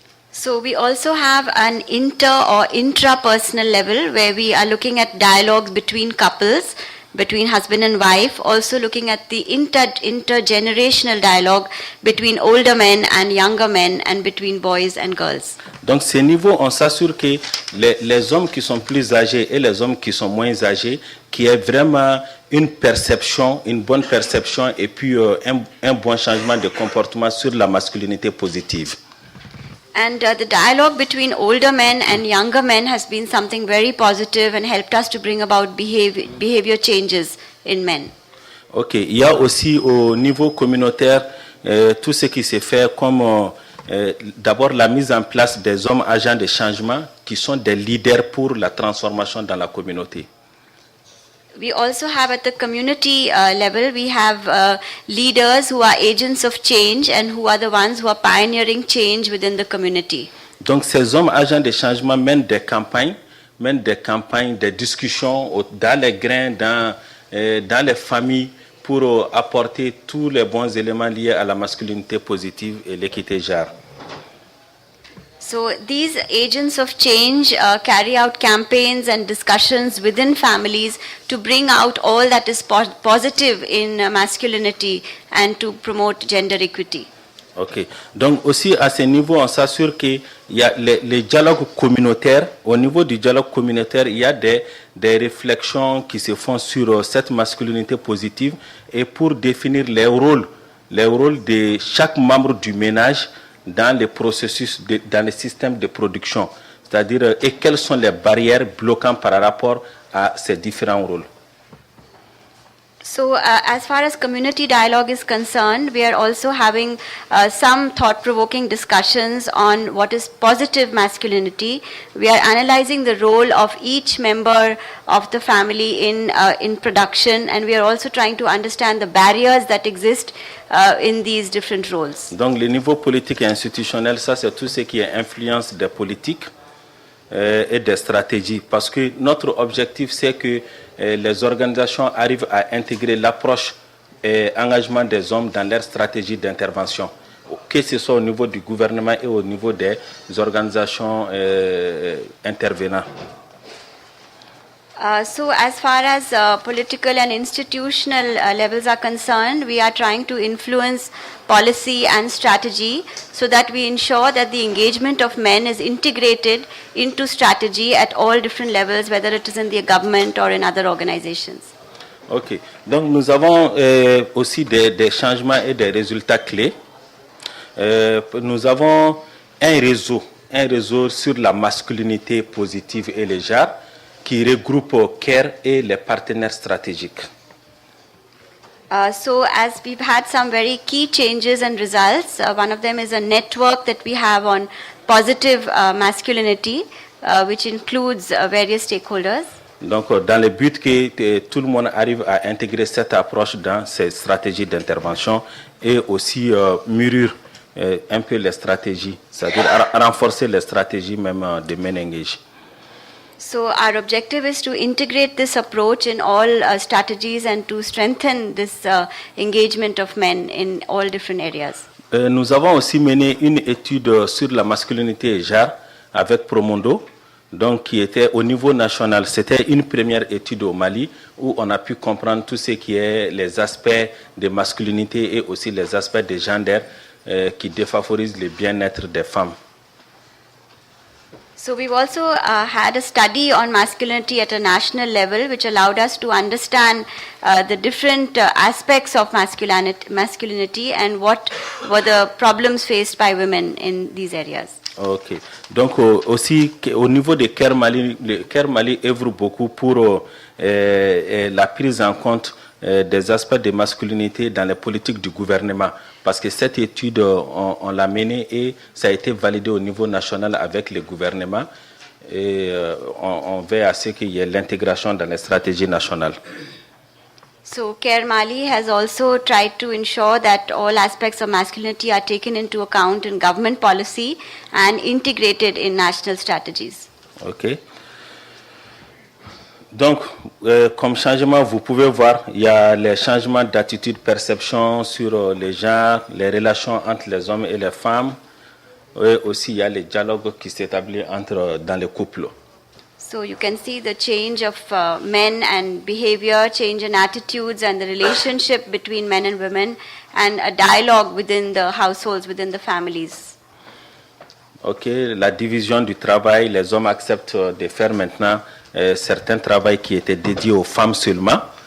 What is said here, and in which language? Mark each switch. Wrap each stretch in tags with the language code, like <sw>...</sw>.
<en>So we also have an intrapersonal level where we are looking at dialogues between couples, between husband and wife, also looking at the intergenerational dialogue between older men and younger men and between boys and girls.</en> <fr>Donc ces niveaux, on s'assure que les hommes qui sont plus âgés et les hommes qui sont moins âgés, qu'il y ait vraiment une perception, une bonne perception et puis un bon changement de comportement sur la masculinité positive.</fr> <en>And the dialogue between older men and younger men has been something very positive and helped us to bring about behavior changes in men.</en> <fr>Ok, il y a aussi au niveau communautaire tout ce qui se fait comme d'abord la mise en place des hommes agents de changement qui sont des leaders pour la transformation dans la communauté.</fr> <en>We also have at the community level, we have leaders who are agents of change and who are the ones who are pioneering change within the community.</en> <fr>Donc ces hommes agents de changement mènent des campagnes, des discussions dans les grains, dans les familles pour apporter tous les bons éléments liés à la masculinité positive et l'équité genre.</fr> <en>So these agents of change carry out campaigns and discussions within families to bring out all that is positive in masculinity and to promote gender equity. Ok.</en> <fr>Donc aussi à ce niveau, on s'assure qu'il y a les dialogues communautaires. Au niveau du dialogue communautaire, il y a des réflexions qui se font sur cette masculinité positive et pour définir les rôles de chaque membre du ménage dans les processus, dans les systèmes de production. C'est-à-dire, et quelles sont les barrières bloquantes par rapport à ces différents rôles.</fr> <en>So as far as community dialogue is concerned, we are also having some thought-provoking discussions on what is positive masculinity. We are analyzing the role of each member of the family in production, and we are also trying to understand the barriers that exist in these different roles.</en> <fr>Donc le niveau politique et institutionnel, ça c'est tout ce qui est influence des politiques et des stratégies. Parce que notre objectif c'est que les organisations arrivent à intégrer l'approche et engagement des hommes dans leur stratégie d'intervention, que ce soit au niveau du gouvernement et au niveau des organisations intervenantes.</fr> <en>So as far as political and institutional levels are concerned, we are trying to influence policy and strategy so that we ensure that the engagement of men is integrated into strategy at all different levels, whether it is in the government or in other organizations. Ok.</en> <fr>Donc nous avons aussi des changements et des résultats clés. Nous avons un réseau sur la masculinité positive et les genres qui regroupe CARE et les partenaires stratégiques.</fr> <en>So as we've had some very key changes and results, one of them is a network that we have on positive masculinity, which includes various stakeholders.</en> <fr>Donc, dans le but que tout le monde arrive à intégrer cette approche dans ses stratégies d'intervention et aussi mûrir un peu les stratégies, c'est-à-dire renforcer les stratégies même de men engaged.</fr> <en>So our objective is to integrate this approach in all strategies and to strengthen this engagement of men in all different areas.</en> <fr>Nous avons aussi mené une étude sur la masculinité et genre avec Promondo, donc qui était au niveau national. C'était une première étude au Mali où on a pu comprendre tout ce qui est les aspects de masculinité et aussi les aspects de gender qui défavorisent le bien-être des femmes.</fr> <en>So we've also had a study on masculinity at a national level, which allowed us to understand the different aspects of masculinity and what were the problems faced by women in these areas. Ok.</en> <fr>Donc aussi au niveau de CARE Mali, le CARE Mali œuvre beaucoup pour la prise en compte des aspects de masculinité dans les politiques du gouvernement. Parce que cette étude, on l'a menée et ça a été validé au niveau national avec le gouvernement. Et on veut à ce qu'il y ait l'intégration dans les stratégies nationales.</fr> <en>So CARE Mali has also tried to ensure that all aspects of masculinity are taken into account in government policy and integrated in national strategies. Ok.</en> <fr>Donc, comme changement, vous pouvez voir, il y a les changements d'attitude, perception sur les genres, les relations entre les hommes et les femmes. Et aussi, il y a les dialogues qui s'établissent dans les couples.</fr> <en>So you can see the change of men and behavior, change in attitudes and the relationship between men and women and a dialogue within the households, within the families.</en> <fr>Ok, la division du travail, les hommes acceptent de faire maintenant certains travaux qui étaient dédiés aux femmes seulement.</fr>